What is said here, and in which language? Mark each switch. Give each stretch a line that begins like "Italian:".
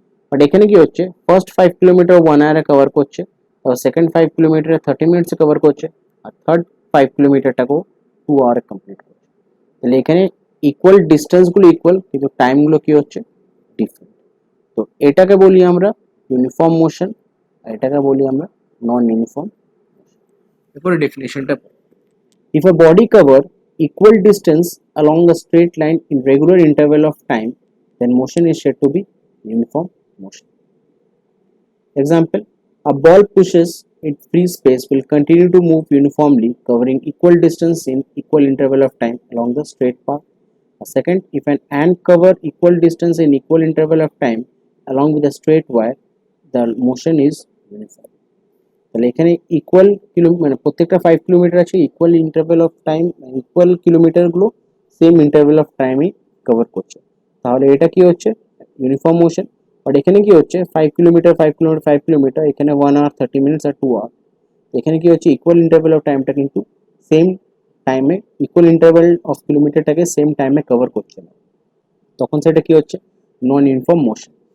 Bangla: But এখানে কি হচ্ছে, ফার্স্ট 5 কিলোমিটার 1 আওয়ারে কভার করছে, তারপর সেকেন্ড 5 কিলোমিটারে 30 মিনিটসে কভার করছে, আর থার্ড 5 কিলোমিটারটাকেও 2 আওয়ারে কমপ্লিট করছে। তাহলে এখানে ইকুয়াল ডিস্টেন্সগুলো ইকুয়াল, কিন্তু টাইমগুলো কি হচ্ছে ডিফারেন্ট। তো এটাকে বলি আমরা ইউনিফর্ম মোশন, আর এটাকে বলি আমরা নন ইউনিফর্ম। এরপরে ডেফিনেশনটা,
English: if a body cover equal distance along a straight line in regular interval of time, then motion is said to be uniform motion. Example, a ball pushes in free space will continue to move uniformly covering equal distance in equal interval of time along the straight path. A second, if an ant cover equal distance in equal interval of time along with a straight wire, the motion is uniform.
Bangla: তাহলে এখানে equal মানে প্রত্যেকটা 5 kilometre আছে, equal interval of time, equal কিলোমিটারগুলো same interval of টাইমে cover করছে, তাহলে এটা কি হচ্ছে ইউনিফর্ম মোশন। বাট এখানে কি হচ্ছে 5 কিলোমিটার 5 কিলোমিটার 5 কিলোমিটার, এখানে 1 আওয়ার 30 মিনিটস আর 2 আওয়ার, এখানে কি হচ্ছে ইকুয়াল ইন্টারভ্যাল অফ টাইমটা কিন্তু সেম টাইমে, ইকুয়াল ইন্টারভ্যাল অফ কিলোমিটারটাকে সেম টাইমে কভার করছে না, তখন সেটা কি হচ্ছে নন ইউনিফর্ম মোশন।